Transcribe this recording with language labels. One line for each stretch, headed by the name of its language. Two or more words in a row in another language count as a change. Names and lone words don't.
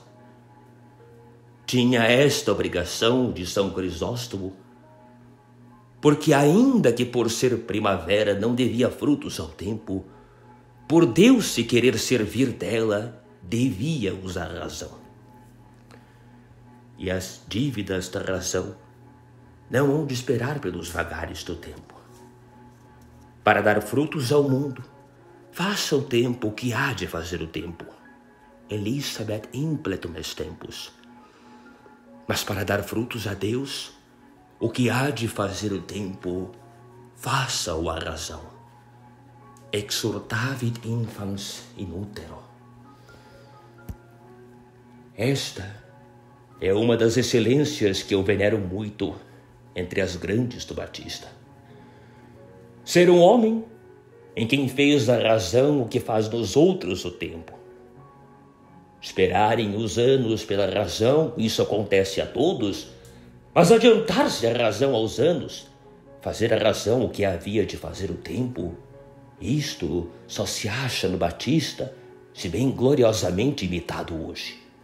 Portuguese: Tinha esta obrigação de São Crisóstomo, porque ainda que por ser primavera não devia frutos ao tempo, por Deus se querer servir dela, devia usar a razão. E as dívidas da razão não hão de esperar pelos vagares do tempo. Para dar frutos ao mundo, faça o tempo o que há de fazer o tempo.
Latin: Elisabeth impletum est tempus.
Portuguese: Mas para dar frutos a Deus, o que há de fazer o tempo, faça-o a razão.
Latin: Exhortavit infans in utero.
Portuguese: Esta é uma das excelências que eu venero muito entre as grandes do Batista. Ser um homem em quem fez da razão o que faz nos outros o tempo. Esperarem os anos pela razão, isso acontece a todos, mas adiantar-se a razão aos anos, fazer a razão o que havia de fazer o tempo, isto só se acha no Batista, se bem gloriosamente imitado hoje.